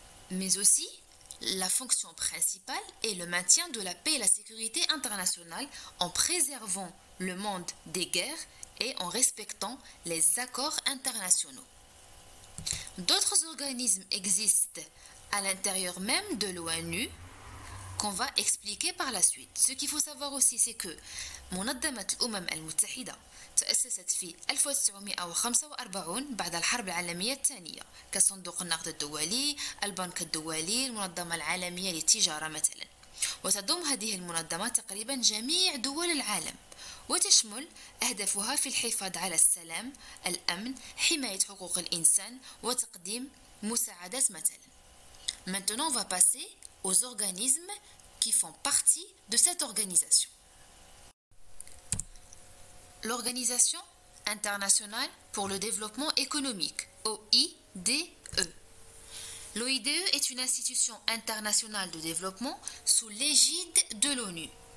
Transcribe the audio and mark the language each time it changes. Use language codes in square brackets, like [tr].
[fr] Mais aussi, la fonction principale est le maintien de la paix et la sécurité internationale en préservant le monde des guerres et en respectant les accords internationaux. D'autres organismes existent à l'intérieur même de l'ONU qu'on va expliquer par la suite. Ce qu'il faut savoir aussi, c'est que [ar] منظمة الأمم المتحدة تأسست في 1945 بعد الحرب العالمية الثانية كصندوق النقد الدولي، البنك الدولي، المنظمة العالمية للتجارة مثلا. وتضم هذه المنظمة تقريبا جميع دول العالم، وتشمل أهدافها في الحفاظ على السلام، الأمن، حماية حقوق الإنسان وتقديم مساعدات مثلا. [fr] Maintenant, on va passer aux organismes qui font partie de cette organisation. L'Organisation internationale pour le développement économique, OIDE. L'OIDE est une institution internationale de développement sous l'égide de l'ONU.